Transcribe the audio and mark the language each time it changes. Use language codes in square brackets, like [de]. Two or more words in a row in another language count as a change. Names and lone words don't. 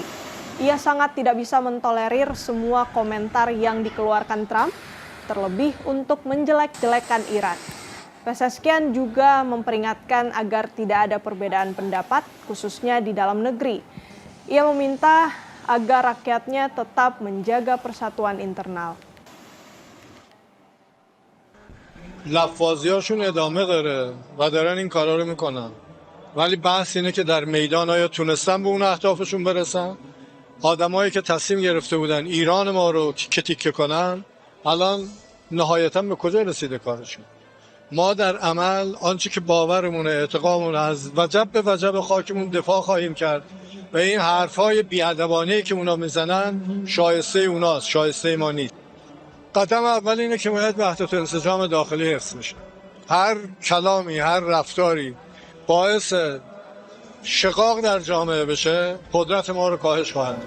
[id] Ia sangat tidak bisa mentolerir semua komentar yang dikeluarkan Trump, terlebih untuk menjelek-jelekan Iran. Pezeshkian juga memperingatkan agar tidak ada perbedaan pendapat, khususnya di dalam negeri. Ia meminta agar rakyatnya tetap menjaga persatuan internal. [fa] لفاظیاشون ادامه داره و دارن این کارا رو میکنن ولی بحث اینه که در میدان آیا تونستن به اون اهدافشون برسن آدمایی که تصمیم گرفته بودن ایران ما رو تیکه تیکه کنن الان نهایتا به کجا رسیده کارشون ما در عمل آنچه که باورمونه اعتقادمون از وجب به وجب خاکمون دفاع خواهیم کرد و این حرفای بی‌ادبانه‌ای که اونا میزنن شایسته اوناست شایسته ما نیست قدم اول اینه که باید وحدت انسجام داخلی حفظ بشه هر کلامی هر رفتاری باعث شقاق در جامعه بشه قدرت ما رو کاهش خواهد داد.